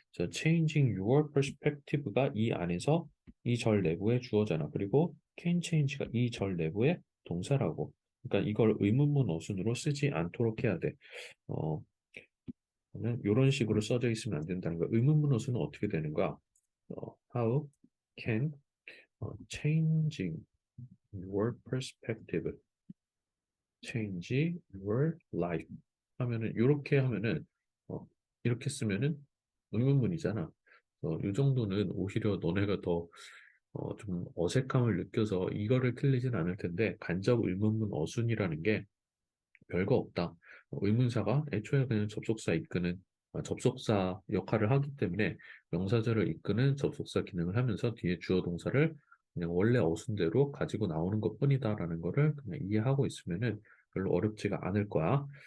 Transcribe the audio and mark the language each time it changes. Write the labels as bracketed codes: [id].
[ko] 저 changing your perspective가 이 안에서 이 절 내부의 주어잖아. 그리고 can change가 이 절 내부의 동사라고. 그러니까 이걸 의문문 어순으로 쓰지 않도록 해야 돼. 어, 이런 식으로 써져 있으면 안 된다는 거야. 의문문 어순은 어떻게 되는 거야? [en] How can changing your perspective, change your life [ko] 하면은 이렇게 하면은 어, 이렇게 쓰면은 의문문이잖아. 이 정도는 오히려 너네가 더 좀 어색함을 느껴서 이거를 틀리진 않을 텐데 간접 의문문 어순이라는 게 별거 없다. 의문사가 애초에 그냥 접속사 이끄는 접속사 역할을 하기 때문에 명사절을 이끄는 접속사 기능을 하면서 뒤에 주어 동사를 그냥 원래 어순대로 가지고 나오는 것뿐이다라는 거를 그냥 이해하고 있으면은 별로 어렵지가 않을 거야.